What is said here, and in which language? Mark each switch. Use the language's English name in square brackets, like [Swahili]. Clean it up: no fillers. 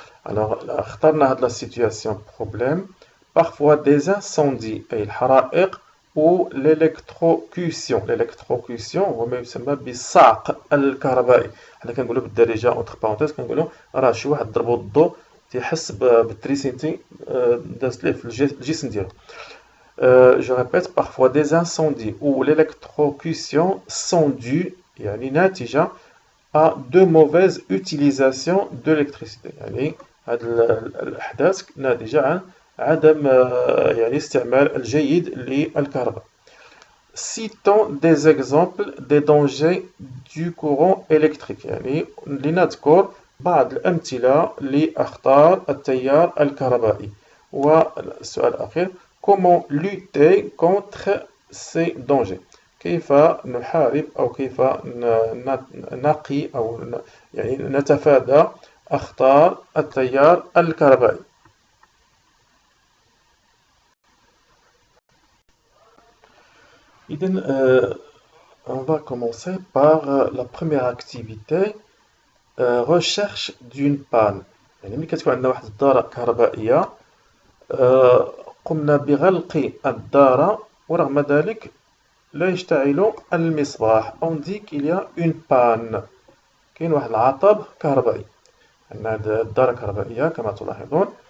[French] Alors, [Arabic] اخترنا [French] la situation problème. Parfois des incendies et [Arabic] الحرائق [French] ou l'électrocution. [Arabic] L'électrocution هو ما يسمى بالصعق الكهربائي. حنا كنقولوا بالدارجه [French] اونتر بارونتيز [Arabic] كنقولوا راه شي واحد ضربو الضو تيحس بالتريسيتي دازت ليه في الجسم ديالو. [French] Je répète, parfois des incendies ou l'électrocution sont dues [Arabic] يعني ناتجة [French] à de mauvaises utilisations de l'électricité. [Arabic] يعني هذه الأحداث ناتجة عن عدم يعني استعمال الجيد للكهرباء. [French] Citons des exemples des dangers du courant électrique. [Arabic] يعني لنذكر بعض الأمثلة لأخطار التيار الكهربائي. والسؤال الأخير: [French] comment lutter contre ces dangers؟ [Arabic] كيف نحارب أو كيف نقي أو يعني نتفادى أخطار التيار الكهربائي؟ [French] إذن on va commencer par la première activité, recherche d'une panne. [Arabic] يعني ملي كتكون عندنا واحد الدارة كهربائية قمنا بغلق الدارة ورغم ذلك لا يشتعل المصباح. [French] On dit qu'il y a une panne. [Arabic] كاين واحد العطب كهربائي. عندنا هاد الدارة كهربائية كما تلاحظون.